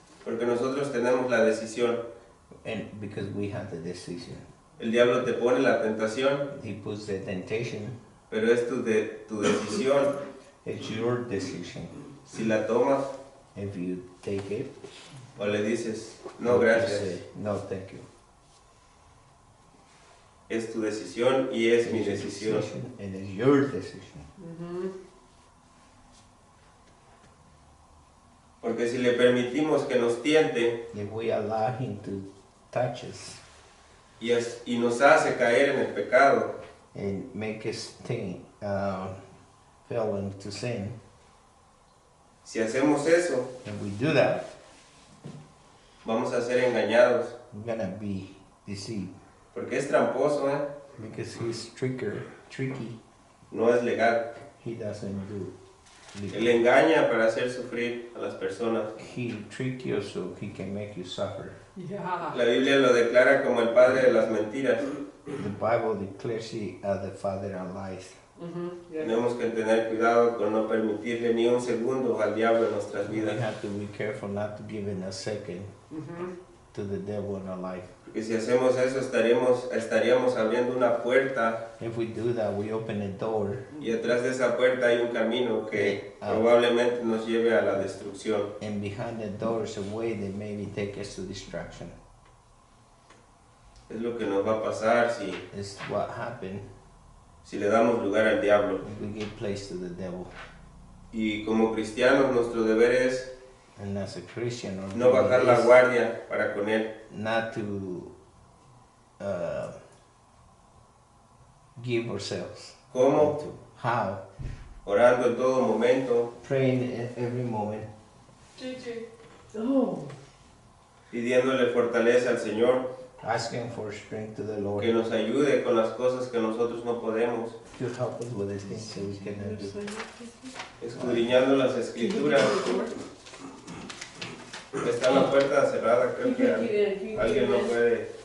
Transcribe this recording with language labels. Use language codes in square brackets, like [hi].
[es] porque nosotros tenemos la decisión. [en] and because we have the decision. [es] El diablo te pone la tentación, [en] He puts the temptation. [es] pero es tu decisión [en] It's your decision. [es] si la tomas [en] If you take it, [es] o le dices, no, [en] or you [es] gracias. [en] say, no, thank you. [es] Es tu decisión y es mi [en] It's your [es] decisión. [en] decision, and it's your decision. [es] Porque si le permitimos que nos tiente [en] If we allow him to touch us [es] y nos hace caer en el pecado, [en] and make us think, fall into sin, [es] si hacemos eso, [en] if we do that, [es] vamos a ser engañados. [en] we're gonna be deceived [es] Porque es tramposo, ¿eh? [en] because he's tricky. [es] No es legal. [en] He doesn't do. [es] Él engaña para hacer sufrir a las personas. [en] He trick you so he can make you suffer. Yeah. [es] La Biblia lo declara como el padre de las mentiras. [en] The Bible declares he as the father of lies. Yeah. [es] Tenemos que tener cuidado con no permitirle ni un segundo al diablo en nuestras [en] We [es] vidas. [en] have to be careful not to give in a second to the devil in our life. [es] Porque si hacemos eso estaríamos abriendo una puerta [en] If we do that, we open the door, [es] y atrás de esa puerta hay un camino que probablemente nos lleve a la destrucción. [en] and behind the door is a way that maybe take us to destruction. [es] Es lo que nos va a pasar [en] It's what happened [es] si le damos lugar al diablo. [en] if we give place to the devil. [es] Y como cristianos nuestro deber es [en] And as a Christian, our [es] no bajar [en] duty [es] la [en] is [es] guardia para con él. [en] not to give ourselves. [es] ¿Cómo? [en] into. How? [es] Orando en todo momento, [en] Praying at every moment, JJ. Oh. [es] pidiéndole fortaleza al Señor, [en] asking for strength to the Lord [es] que nos ayude con las cosas que nosotros no podemos, [en] to help us with the things that we cannot do. [es] escudriñando las escrituras. Está la puerta cerrada, creo que alguien no puede.